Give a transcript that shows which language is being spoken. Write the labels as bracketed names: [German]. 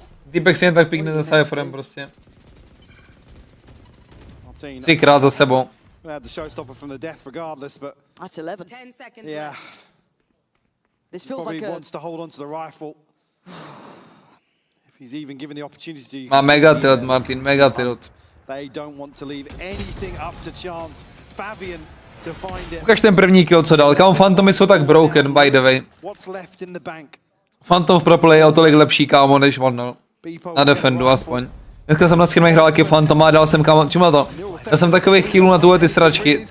[Czech] Týpek si jen tak píkne za Cypherem prostě. 3krát za sebou. [English] Had the showstopper from the death regardless, but that's 11. 10 seconds. Yeah. This feels probably like a wants to hold on to the rifle. If he's even given the opportunity to. [Czech] Má mega tilt, Marteen, mega tilt. [English] They don't want to leave anything up to chance. Fabian to find it. [Czech] Ukaž ten první kill, co dal. Kámo, Phantomy jsou tak broken, [English] by the way. What's left in the bank? [Czech] Phantom v pro play je o tolik lepší, kámo, než on na defendu aspoň. Dneska jsem na skinech hrál taky Phantoma a dal jsem, kámo, čuma to? Já jsem takových killů na tuhle ty sračky.